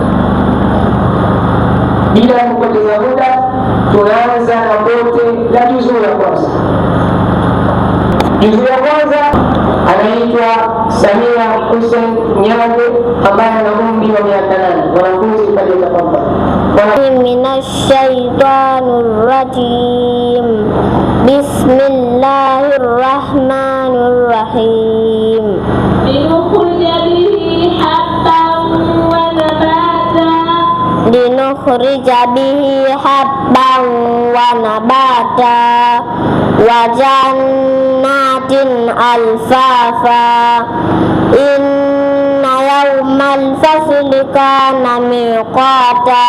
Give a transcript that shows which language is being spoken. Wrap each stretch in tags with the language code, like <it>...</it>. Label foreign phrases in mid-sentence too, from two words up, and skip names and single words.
<sw>Bila kupoteza muda, tunaanza na pote la juzuu ya kwanza. Juzuu ya kwanza anaitwa Samia Hussein Nyange ambaye ana umri wa miaka 8. Wanafunzi kadeta kwamba</sw> <ar>من الشيطان الرجيم. بسم الله الرحمن الرحيم. لنخرج به حبا ونباتا وجنات ألفافا. إن يوم الفصل كان ميقاتا.</ar>